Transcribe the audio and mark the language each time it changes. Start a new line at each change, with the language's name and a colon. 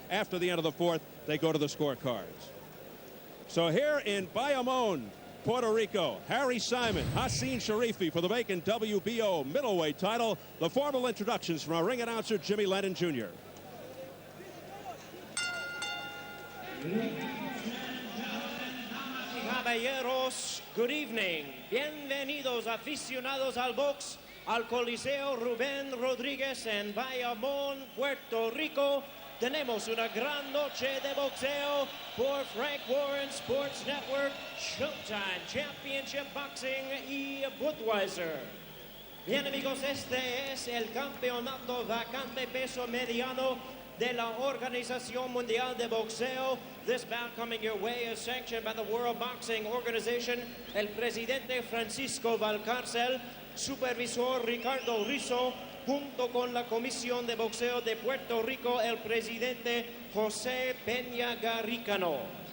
English: After the end of the 4th, they go to the scorecards. So here in Bayamon, Puerto Rico, Hacine Cherifi for the vacant WBO middleweight title. The formal introductions from our ring announcer, Jimmy Lennon Jr. Caballeros, good evening.
Spanish: Bienvenidos aficionados al box al Coliseo Rubén Rodríguez en Bayamón, Puerto Rico. Tenemos una gran noche de boxeo por Frank Warren Sports Network, Showtime, Championship Boxing y Budweiser. Bien, amigos, este es el campeonato vacante peso mediano de la Organización Mundial de Boxeo.
English: This bout coming your way is sanctioned by the World Boxing Organization.
Spanish: El presidente Francisco Valcárcel, supervisor Ricardo Rizzo, junto con la Comisión de Boxeo de Puerto Rico, el presidente José Peña Garricano.